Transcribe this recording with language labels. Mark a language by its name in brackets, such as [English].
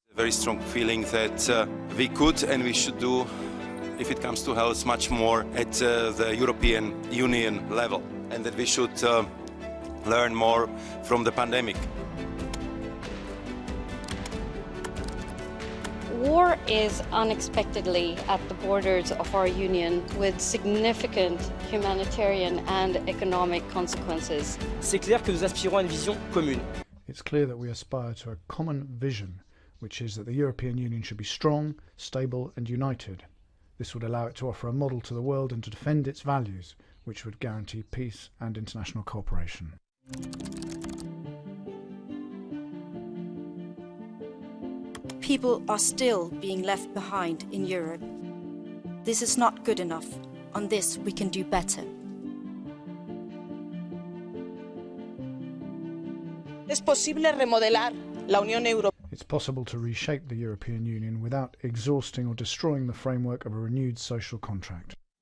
[English] A very strong feeling that we could and we should do, if it comes to health, much more at the European Union level, and that we should learn more from the pandemic. War is unexpectedly at the borders of our union with significant humanitarian and economic consequences. [French] C'est clair que nous aspirons à une vision commune. [English] It's clear that we aspire to a common vision, which is that the European Union should be strong, stable and united. This would allow it to offer a model to the world and to defend its values, which would guarantee peace and international cooperation. People are still being left behind in Europe. This is not good enough. On this, we can do better. [Spanish] Es posible remodelar la Unión Europea. [English] It's possible to reshape the European Union without exhausting or destroying the framework of a renewed social contract.